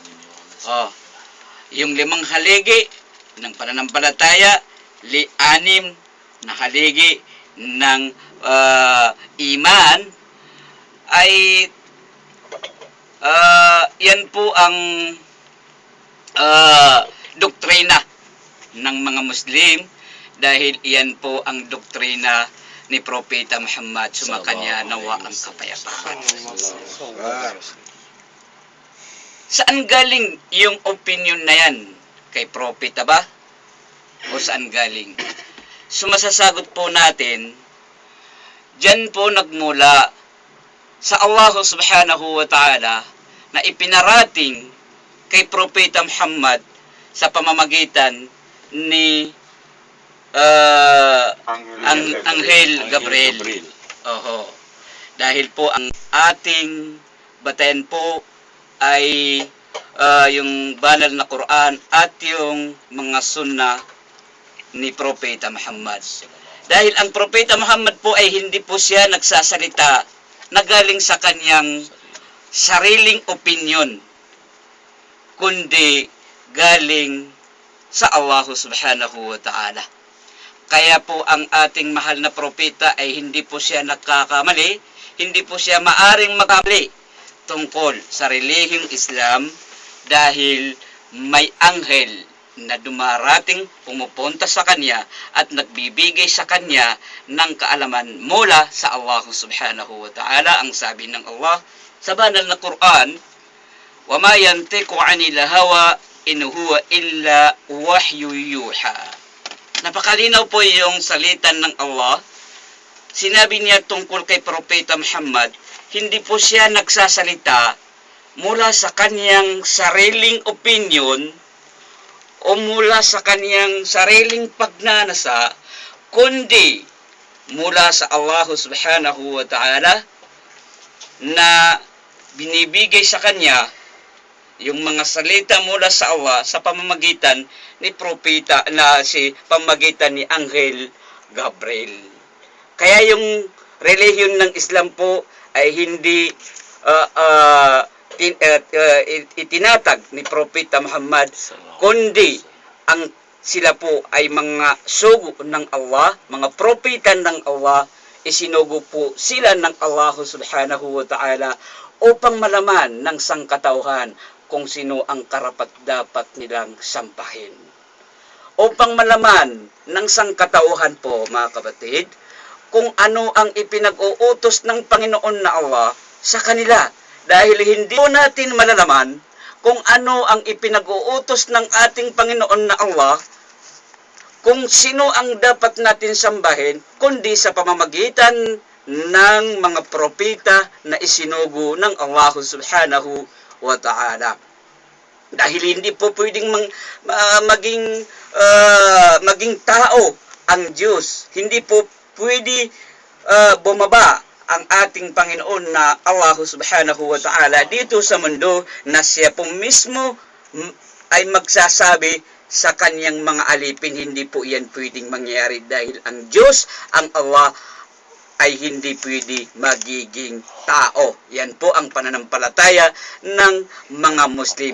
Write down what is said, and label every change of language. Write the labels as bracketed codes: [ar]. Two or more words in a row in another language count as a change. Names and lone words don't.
[tl] Yung 5 haligi ng pananampalataya, 6 na haligi ng iman, ay yan po ang doktrina ng mga Muslim, dahil iyan po ang doktrina ni Propeta Muhammad, sumakanya nawa ang kapayapaan. Saan galing yung opinion na yan? Kay Propeta ba? O saan galing? So masasagot po natin, dyan po nagmula sa Allah [ar] سبحانه وتعالى [tl] na ipinarating kay Propeta Muhammad sa pamamagitan ni Anghel Gabriel. Dahil po ang ating batayan po ay yung banal na Quran at yung mga sunnah ni Propeta Muhammad. Dahil ang Propeta Muhammad po ay hindi po siya nagsasalita na galing sa kanyang sariling opinion, kundi galing sa Allah [ar] سبحانه وتعالى. [tl] Kaya po ang ating mahal na propeta ay hindi po siya nagkakamali, hindi po siya maaring magkamali tungkol sa relihiyong Islam, dahil may anghel na dumarating, pumupunta sa kanya at nagbibigay sa kanya ng kaalaman mula sa Allah [ar] سبحانه وتعالى. [tl] Ang sabi ng Allah sa banal na Quran, [ar] وَمَا يَنْتِقُ عَنِ الْهَوَىٰ إِنْ هُوَ إِلَّا وَحْيٌ يُوحَىٰ. [tl] Napakalinaw po yung salita ng Allah. Sinabi niya tungkol kay Propeta Muhammad, hindi po siya nagsasalita mula sa kanyang sariling opinion o mula sa kanyang sariling pagnanasa, kundi mula sa Allah [ar] سبحانه وتعالى [tl] na binibigay sa kanya yung mga salita mula sa Allah sa pamamagitan ni propeta na pamamagitan ni Anghel Gabriel. Kaya yung relihiyon ng Islam po ay hindi itinatag ni Propeta Muhammad, kundi ang sila po ay mga sugo ng Allah, mga propeta ng Allah, isinugo po sila ng Allah [ar] سبحانه وتعالى [tl] upang malaman ng sangkatauhan kung sino ang karapat-dapat nilang sambahin. Upang malaman ng sangkatauhan po, mga kapatid, kung ano ang ipinag-uutos ng Panginoon na Allah sa kanila. Dahil hindi po natin malalaman kung ano ang ipinag-uutos ng ating Panginoon na Allah, kung sino ang dapat natin sambahin, kundi sa pamamagitan ng mga propeta na isinugo ng Allah [ar] سبحانه وتعالى. [tl] Dahil hindi po pwedeng maging tao ang Diyos. Hindi po pwede bumaba ang ating Panginoon na Allah [ar] سبحانه وتعالى [tl] dito sa mundo na siya po mismo ay magsasabi sa kanyang mga alipin. Hindi po yan pwedeng mangyari dahil ang Diyos, ang Allah, ay hindi pwede magiging tao. Yan po ang pananampalataya ng mga Muslim.